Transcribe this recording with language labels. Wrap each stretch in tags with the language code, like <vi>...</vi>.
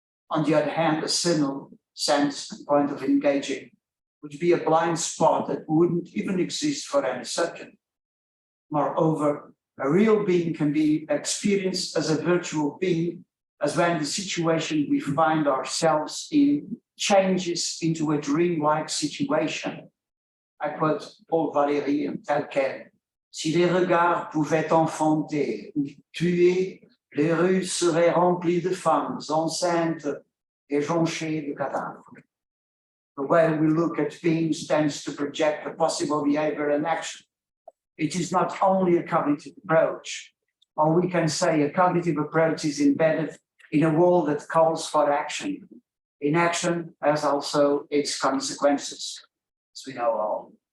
<en>On the other hand, a signal, sense, and point of engaging would be a blind spot that wouldn't even exist for any subject. Moreover, a real being can be experienced as a virtual being, as when the situation we find ourselves in changes into a dreamlike situation. I quote Paul Valéry</en> <fr>tel quel. Si les regards pouvaient enfanter ou tuer, les rues seraient remplies de femmes enceintes et jonchées de cadavres.</fr> <en>The way we look at beings tends to project a possible behavior and action. It is not only a cognitive approach, or we can say a cognitive approach is embedded in a world that calls for action. Inaction has also its consequences, as we know all.</en>